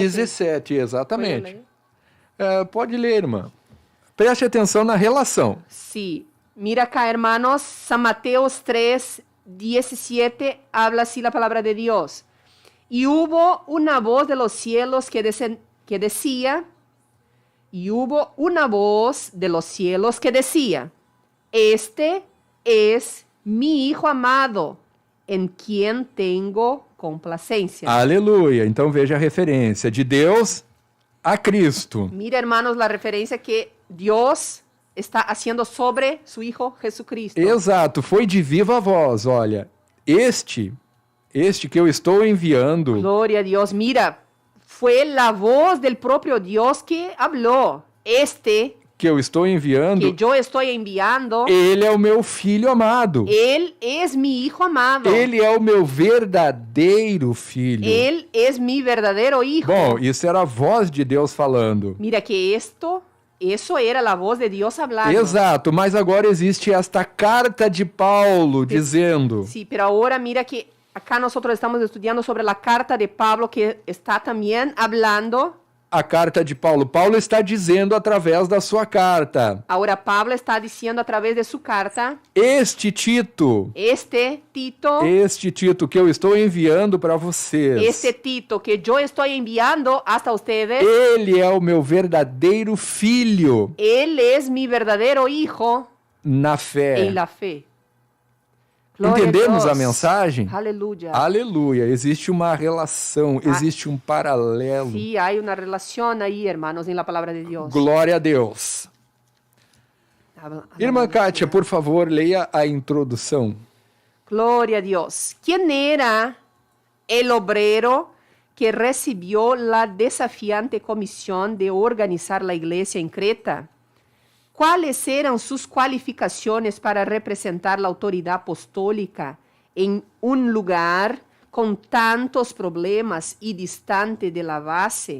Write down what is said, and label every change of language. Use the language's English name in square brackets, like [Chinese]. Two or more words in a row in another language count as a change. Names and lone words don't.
[Spanish] 17, ¿Puede [Portuguese] exatamente. [Spanish] leer? [Portuguese] Pode ler, irmã. Preste atenção na relação. [Spanish] Sí. Mira acá, hermanos, San Mateos 3, 17, habla así la palabra de Dios. Y hubo una voz de los cielos que decía, este es mi Hijo amado, en quien tengo complacencia. [Portuguese] Aleluia. Então veja a referência de Deus a Cristo. [Spanish] Mira, hermanos, la referencia que Dios está haciendo sobre su Hijo Jesucristo. [Portuguese] Exato, foi de viva voz. Olha, este que eu estou enviando, [Spanish] Gloria a Dios. Mira, fue la voz del propio Dios que habló. [Portuguese] Este que eu estou enviando, [Spanish] que yo estoy enviando, [Portuguese] ele é o meu filho amado. [Spanish] él es mi hijo amado. [Portuguese] Ele é o meu verdadeiro filho. [Spanish] Él es mi verdadero hijo. [Portuguese] Bom, isso era a voz de Deus falando. [Spanish] Mira que eso era la voz de Dios hablando. [Portuguese] Exato, mas agora existe esta carta de Paulo dizendo: [Spanish] Sí, pero ahora mira que acá nosotros estamos estudiando sobre la carta de Pablo que está también hablando. [Portuguese] a carta de Paulo. Paulo está dizendo através da sua carta: [Spanish] Ahora Pablo está diciendo a través de su carta, [Portuguese] este Tito que eu estou enviando para vocês, [Spanish] este Tito que yo estoy enviando hasta ustedes, [Portuguese] ele é o meu verdadeiro filho [Spanish] él es mi verdadero hijo [Portuguese] na fé. [Spanish] en la fe. [Portuguese] Glória Entendemos Deus. a mensagem? [Spanish] Aleluya. [Portuguese] Aleluia. Existe uma relação, existe um paralelo. [Spanish] Sí, hay una relación ahí, hermanos, en la palabra de Dios. [Portuguese] Glória a Deus. Irmã Kátia, por favor, leia a introdução. [Spanish] Gloria a Dios. ¿Quién era el obrero que recibió la desafiante comisión de organizar la iglesia en Creta? ¿Cuáles eran sus cualificaciones para representar la autoridad apostólica en un lugar con tantos problemas y distante de la base?